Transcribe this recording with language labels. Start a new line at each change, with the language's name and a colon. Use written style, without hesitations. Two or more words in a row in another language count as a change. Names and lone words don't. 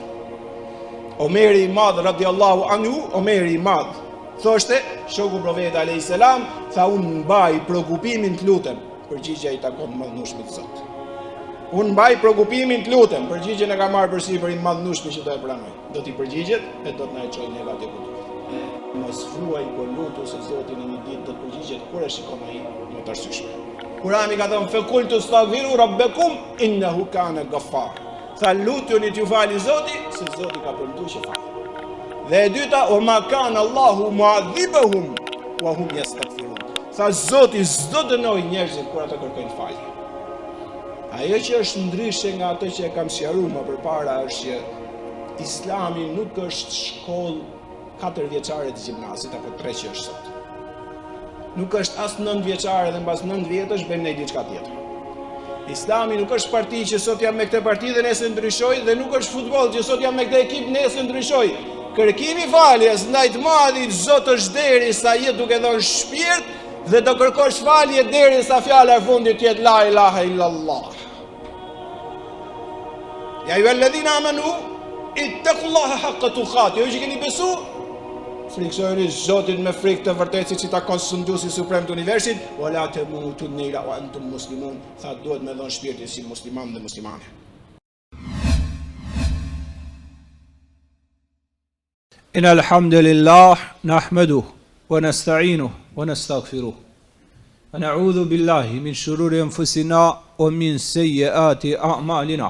Albanian: Omeri i Madh
Arabic: رضي الله عنه,
Albanian: Omeri i Madh, thoshte, shoku profetit
Arabic: عليه السلام,
Albanian: tha unë mbaj shqetësimin të lutem, përgjigja i takon madhnushmit Zot. Unë mbaj shqetësimin të lutem, përgjigjen e ka marrë përsipër i madhnushmi që do e pranoj. Do t'i përgjigjet e do t'na e çojë neva te ku duhet. Mos thuaj kur lutu se Zoti në një ditë do të përgjigjet kur e shikon ai në të arsyeshme. Kurani ka thënë
Arabic: فقلت استغفروا ربكم إنه كان غفار.
Albanian: Tha lutuni t'ju fali Zoti, se Zoti ka premtuar që fal. Dhe e dyta, o
Arabic: ما كان الله معذبهم وهم يستغفرون.
Albanian: Tha Zoti s'do dënoj njerëzit kur ata kërkojnë falje. Ajo që është ndryshe nga ato që e kam sqaruar më përpara është që Islami nuk është shkollë 4 vjeçare të gjimnazit apo 3 që është sot. Nuk është as 9 vjeçare dhe mbas 9 vjetësh bëjmë ne diçka tjetër. Islami nuk është parti që sot jam me këtë parti dhe nesër ndryshoj, dhe nuk është futboll që sot jam me këtë ekip nesër ndryshoj. Kërkimi faljes ndaj të Madhit Zot është derisa je duke dhënë shpirt dhe do kërkosh falje derisa fjala e fundit jetë
Arabic: لا إله إلا الله. يا أيها الذين آمنوا اتقوا الله حق تقاته.
Albanian: Ju që keni besu, friksojeni Zotin me frikë të vërtetë si takon Sundusi suprem të universit,
Arabic: ولا تموتن إلا وأنتم مسلمون.
Albanian: Tha duhet me dhënë shpirtin si musliman dhe muslimane.
Arabic: إن الحمد لله نحمده ونستعينه ونستغفره. ونعوذ بالله من شرور أنفسنا ومن سيئات أعمالنا.